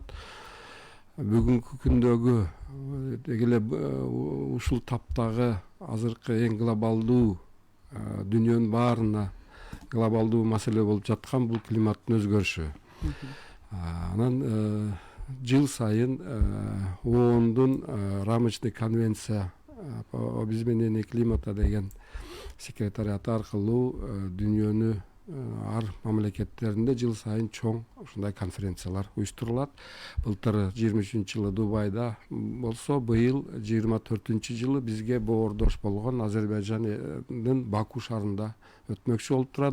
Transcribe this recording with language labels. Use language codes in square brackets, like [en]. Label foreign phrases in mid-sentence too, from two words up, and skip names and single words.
[ky] Бүгүнкү күндөгү деги эле ушул таптагы азыркы эң глобалдуу дүйнөнүн баарына глобалдуу маселе болуп жаткан бул климаттын өзгөрүшү. Анан жыл сайын ООНдун [ru] рамочный конвенция по изменению климата [ky] деген секретариаты аркылуу дүйнөнү ар мамлекеттеринде жыл сайын чоң ушундай конференциялар уюштурулат. Былтыр 23-жылы Дубайда болсо, быйыл 24-жылы бизге боордош болгон Азербайжандын Баку шаарында өтмөкчү болуп турат.